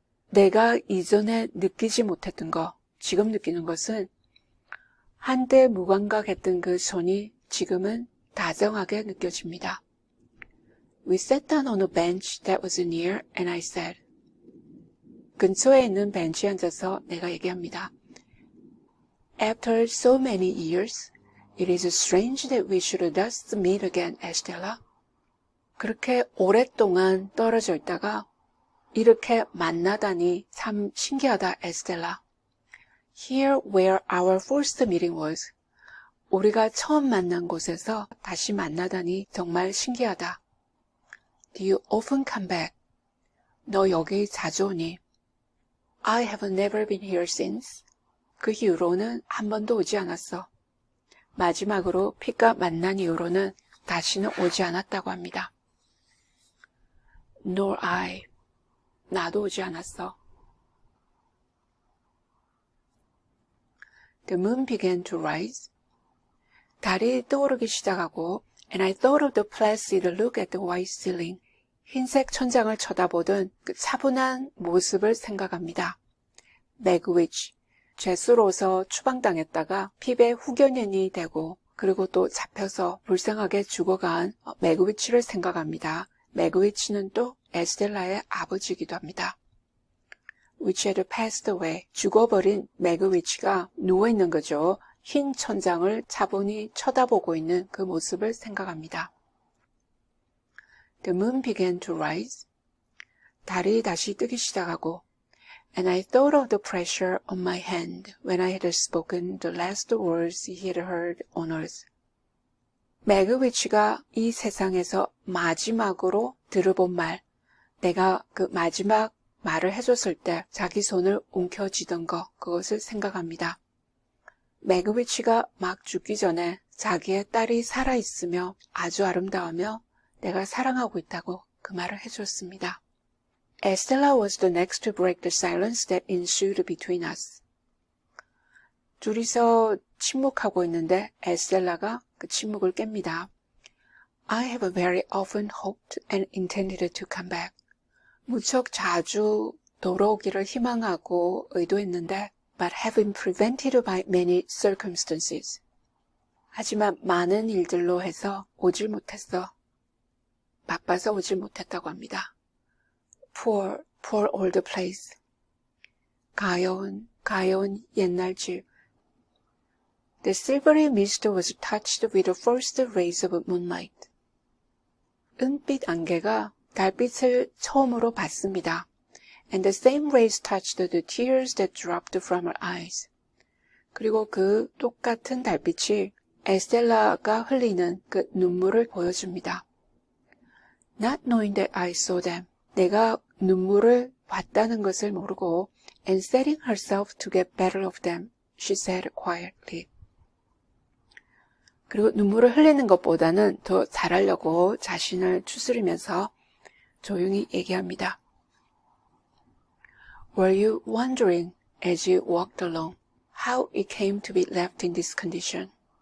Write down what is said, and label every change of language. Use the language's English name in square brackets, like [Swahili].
[Korean] 내가 이전에 느끼지 못했던 거, 지금 느끼는 것은 한때 무감각했던 그 손이 지금은 다정하게 느껴집니다. [English] We sat down on a bench that was near and I said. [Korean] 근처에 있는 벤치에 앉아서 내가 얘기합니다. [English] After so many years, it is strange that we should thus meet again, Estella. [Korean] 그렇게 오랫동안 떨어져 있다가 이렇게 만나다니 참 신기하다, 에스텔라. [English] Here where our first meeting was. [Korean] 우리가 처음 만난 곳에서 다시 만나다니 정말 신기하다. [English] Do you often come back? [Korean] 너 여기 자주 오니? [English] I have never been here since. [Korean] 그 이후로는 한 번도 오지 않았어. 마지막으로 핏과 만난 이후로는 다시는 오지 않았다고 합니다. [English] Nor I. [Korean] 나도 오지 않았어. [English] The moon began to rise. [Korean] 달이 떠오르기 시작하고 [English] and I thought of the placid look at the white ceiling. [Korean] 흰색 천장을 쳐다보던 그 차분한 모습을 생각합니다. 맥위치. 죄수로서 추방당했다가 핍의 후견인이 되고 그리고 또 잡혀서 불쌍하게 죽어간 맥위치를 생각합니다. 맥위치는 또 에스텔라의 아버지이기도 합니다. [English] Which had passed away. [Korean] 죽어버린 맥위치가 누워있는 거죠. 흰 천장을 차분히 쳐다보고 있는 그 모습을 생각합니다. [English] The moon began to rise. [Korean] 달이 다시 뜨기 시작하고 [English] And I thought of the pressure on my hand when I had spoken the last words he had heard on earth. [Korean] 맥위치가 이 세상에서 마지막으로 들어본 말, 내가 그 마지막 말을 해줬을 때 자기 손을 움켜쥐던 거, 그것을 생각합니다. 맥위치가 막 죽기 전에 자기의 딸이 살아있으며 아주 아름다우며 내가 사랑하고 있다고 그 말을 해줬습니다. [English] Estella was the next to break the silence that ensued between us. [Korean] 둘이서 침묵하고 있는데 에스텔라가 그 침묵을 깹니다. [English] I have very often hoped and intended to come back. [Korean] 무척 자주 돌아오기를 희망하고 의도했는데 [English] but have been prevented by many circumstances. [Korean] 하지만 많은 일들로 해서 오질 못했어. 바빠서 오질 못했다고 합니다. [English] Poor old place. [Korean] 가여운 옛날 집. [English] The silvery mist was touched with the first rays of moonlight. [Korean] 은빛 안개가 달빛을 처음으로 봤습니다. [English] And the same rays touched the tears that dropped from her eyes. [Korean] 그리고 그 똑같은 달빛이 에스텔라가 흘리는 그 눈물을 보여줍니다. [English] Not knowing that I saw them. [Korean] 내가 눈물을 봤다는 것을 모르고 [English] and setting herself to get better of them, she said quietly. [Korean] 그리고 눈물을 흘리는 것보다는 더 잘하려고 자신을 추스리면서 조용히 얘기합니다. [English] Were you wondering as you walked along how it came to be left in this condition?